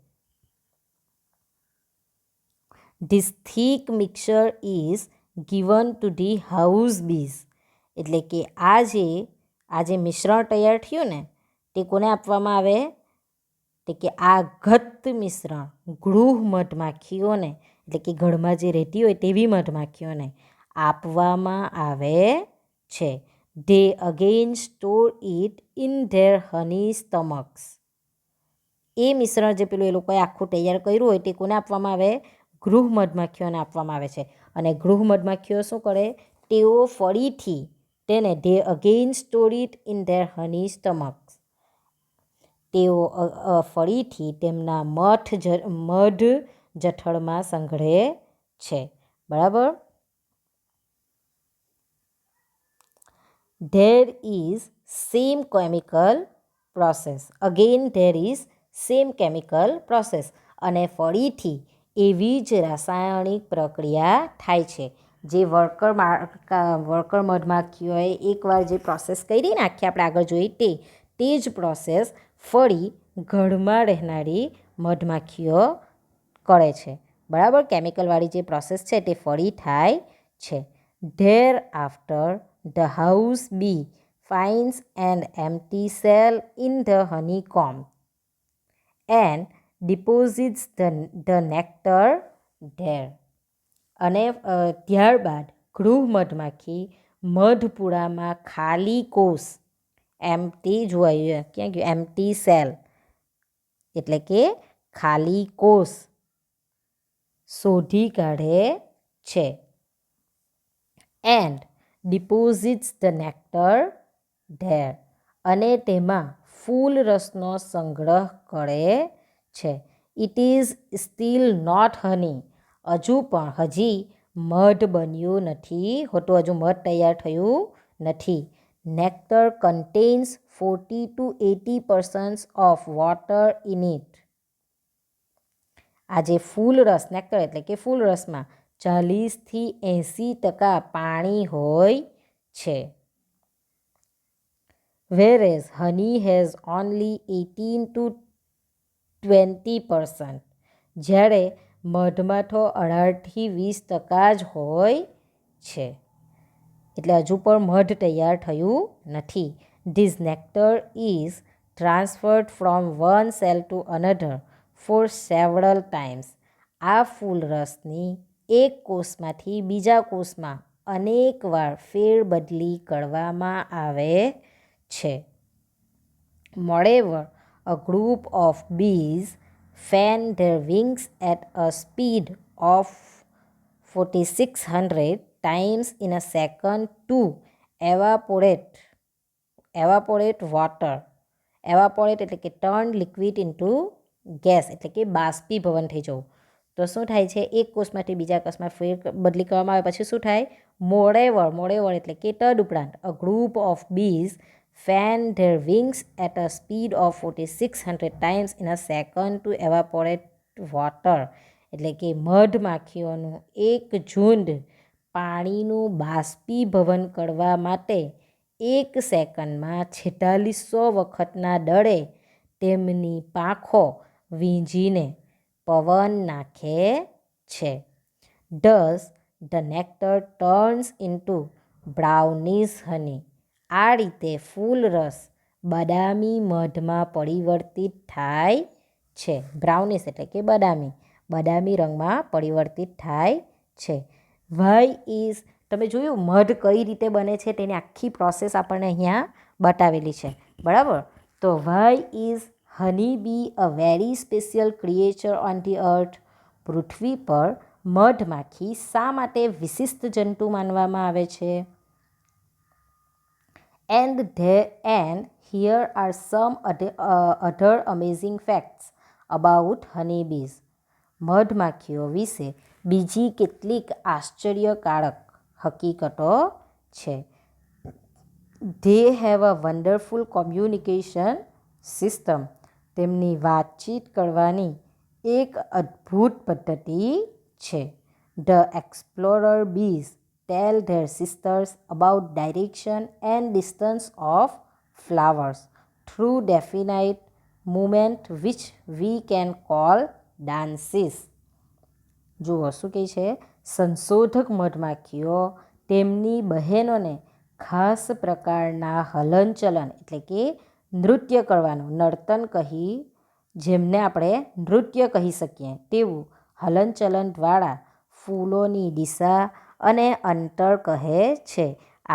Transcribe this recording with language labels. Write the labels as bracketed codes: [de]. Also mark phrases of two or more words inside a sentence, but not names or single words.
[en] this thick mixture is given to the house bees [gu] એટલે કે આ જે મિશ્રણ તૈયાર થયું ને તે કોને આપવામાં આવે, તે કે આ ઘટ્ટ મિશ્રણ ગૃહ મધમાખીઓને એટલે કે ઘરમાં જે રહેતી હોય તેવી મધમાખીઓને આપવામાં આવે છે. [en] they again store it in their honey stomachs. [gu] એ મિશ્રણ જે પેલું એ લોકોએ આખું તૈયાર કર્યું હોય તે કોને આપવામાં આવે? ગૃહ મધમાખીઓને આપવામાં આવે છે. અને ગૃહ મધમાખીઓ શું કરે? તેઓ ફરીથી તેને [en] they again store it in their honey stomachs. [gu] તેઓ ફરીથી તેમના મધ જઠરમાં સંઘળે છે. બરાબર. [en] There is same chemical process. Again there is same chemical process. [gu] અને ફરીથી એવી જ રાસાયણિક પ્રક્રિયા થાય છે. જે વર્કર મધમાખીઓએ એકવાર જે પ્રોસેસ કરી ને આખી આપણે આગળ જોઈ તે જ પ્રોસેસ ફરી ઘરમાં રહેનારી મધમાખીઓ કરે છે. બરાબર. કેમિકલવાળી જે પ્રોસેસ છે તે ફરી થાય છે. [en] there after the house bee finds an empty cell in the honeycomb and deposits the nectar there. [gu] અને ત્યારબાદ ગૃહ મધમાખી મધપુડામાં ખાલી કોષ એમ્પ્ટી જોવાયું ક્યાં ગયું? [en] empty cell [gu] એટલે કે ખાલી કોષ શોધી કાઢે છે. [en] એન્ડ deposits the nectar there. [gu] અને તેમાં ફૂલ રસનો સંગ્રહ કરે છે. [en] It is still not honey. [gu] હજી મધ બન્યું નથી હોતું, હજુ મધ તૈયાર થયું નથી. [en] Nectar contains 40 to 80% of water in it. [gu] આ જે ફૂલ રસ નેક્ટર એટલે કે ફૂલ રસમાં 40થી 80% પાણી હોય છે. [en] Whereas honey has only 18 to 20%. [gu] જ્યારે મધમાં તો 18થી 20% જ હોય છે. એટલે હજુ પણ મધ તૈયાર થયું નથી. [en] This nectar is transferred from one cell to another for several times. [gu] આ ફૂલ રસની એક કોષમાંથી બીજા કોષમાં અનેક વાર ફેરબદલી કરવામાં આવે છે. [en] Moreover, a group of bees fan their wings at a speed of 4600 times in a second to evaporate water. [gu] Evaporate એટલે કે [en] turn liquid into gas [gu] એટલે કે બાષ્પીભવન થઈ જવું. તો શું થાય છે? એક કોષમાંથી બીજા કોષમાં ફેર બદલી કરવામાં આવે પછી શું થાય? [en] મોરેવર [gu] એટલે કે તદુપરાંત [en] a group of bees fan their wings at a speed of 4600 times in a second to evaporate water. [gu] એટલે કે મધમાખીઓનું એક ઝુંડ પાણીનું બાષ્પીભવન કરવા માટે 1 સેકન્ડમાં 4600 વખતના દરે તેમની પાંખો વીંજીને પવન નાખે છે. [en] Thus the nectar turns into brownish honey. [gu] આ રીતે ફૂલ રસ બદામી મધમાં પરિવર્તિત થાય છે. બ્રાઉનિશ એટલે કે બદામી રંગમાં પરિવર્તિત થાય છે. [en] why is [gu] તમે જોયું મધ કઈ રીતે બને છે તેની આખી પ્રોસેસ આપણને અહીંયા બતાવેલી છે. બરાબર. [en] તો why is honey bee a very special creature on the earth. [gu] પૃથ્વી પર મધમાખી શા માટે વિશિષ્ટ જંતુ માનવામાં આવે છે? [en] And here are some other amazing facts about honeybees. [gu] મધમાખીઓ વિશે બીજી કેટલીક આશ્ચર્યકારક હકીકતો છે. [en] They have a wonderful communication system. [gu] તેમની વાતચીત કરવાની એક અદ્ભુત પદ્ધતિ છે. [en] The explorer bees tell their sisters about direction and distance of flowers through definite movement which we can call dances. [gu] જુઓ શું કહે છે? સંશોધક મધમાખીઓ તેમની બહેનોને ખાસ પ્રકારના હલનચલન એટલે કે નૃત્ય કરવાનું નર્તન જેમને આપણે નૃત્ય કહી શકીએ તેવું હલનચલન દ્વારા ફૂલોની દિશા અને અંતર કહે છે.